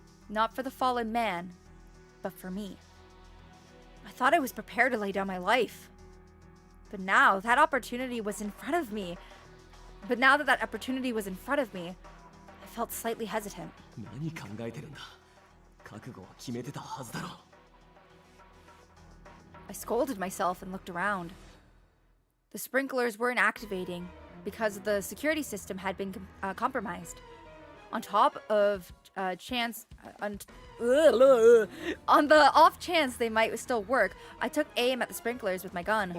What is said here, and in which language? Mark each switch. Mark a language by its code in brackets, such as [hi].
[en] Not for the fallen man, but for me. I thought I was prepared to lay down my life. But now that opportunity was in front of me. Now that that opportunity was in front of me, I felt slightly hesitant. [ja] 何考えてるんだ。覚悟は決めてたはずだろ。 [en] I scolded myself and looked around. The sprinklers weren't activating because the security system had been compromised. On top of on the off chance they might still work, I took aim at the sprinklers with my gun.